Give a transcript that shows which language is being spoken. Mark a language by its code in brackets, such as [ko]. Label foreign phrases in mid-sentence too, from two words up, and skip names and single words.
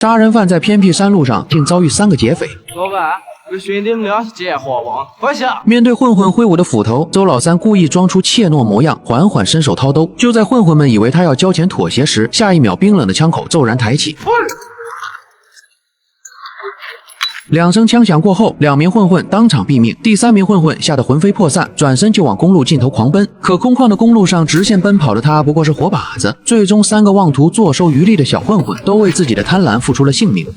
[zh] 杀人犯在偏僻山路上竟遭遇3个劫匪。老板，我兄弟们俩劫货王，快下！面对混混挥舞的斧头，周老三故意装出怯懦模样，緩緩伸手掏兜。就在混混们以為他要交錢妥協時，下一秒冰冷的槍口驟然抬起。2聲槍響過後，2名混混當場斃命，第3名混混嚇得魂飛魄散，轉身就往公路盡頭狂奔。可空曠的公路上直線奔跑的他不過是活靶子。最終3個妄圖坐收漁利的小混混都為自己的貪婪付出了性命。